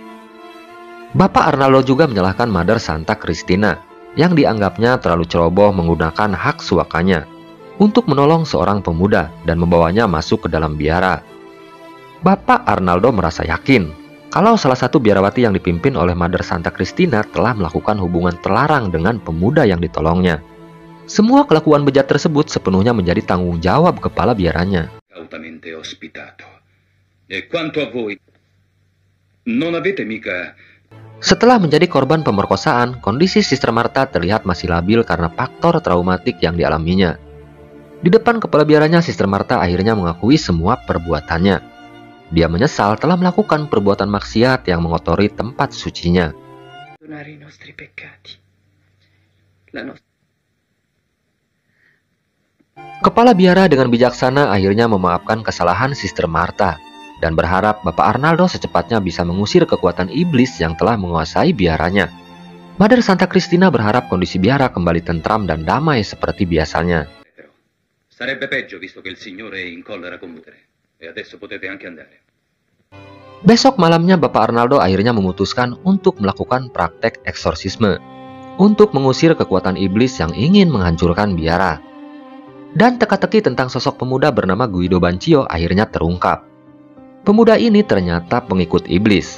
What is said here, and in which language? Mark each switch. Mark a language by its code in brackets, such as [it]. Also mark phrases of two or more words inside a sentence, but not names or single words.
[id] Bapak Arnaldo juga menyalahkan Mother Santa Cristina yang dianggapnya terlalu ceroboh menggunakan hak suakanya untuk menolong seorang pemuda dan membawanya masuk ke dalam biara. Bapak Arnaldo merasa yakin kalau salah satu biarawati yang dipimpin oleh Mother Santa Cristina telah melakukan hubungan terlarang dengan pemuda yang ditolongnya. Semua kelakuan bejat tersebut sepenuhnya menjadi tanggung jawab kepala biaranya. [it] Cautamente ospitato. E quanto a voi, non avete mica... [id] Setelah menjadi korban pemerkosaan, kondisi Sister Marta terlihat masih labil karena faktor traumatik yang dialaminya. Di depan kepala biaranya, Sister Marta akhirnya mengakui semua perbuatannya. Dia menyesal telah melakukan perbuatan maksiat yang mengotori tempat sucinya. Kepala biara dengan bijaksana akhirnya memaafkan kesalahan Sister Marta dan berharap Bapak Arnaldo secepatnya bisa mengusir kekuatan iblis yang telah menguasai biaranya. Mother Santa Cristina berharap kondisi biara kembali tentram dan damai seperti biasanya. [it] Sarebbe peggio visto che il Signore è in collera con voi. E adesso potete anche andare. [id] Besok malamnya Bapak Arnaldo akhirnya memutuskan untuk melakukan praktek eksorsisme untuk mengusir kekuatan iblis yang ingin menghancurkan biara. Dan teka-teki tentang sosok pemuda bernama Guido Bancio akhirnya terungkap. Pemuda ini ternyata pengikut iblis.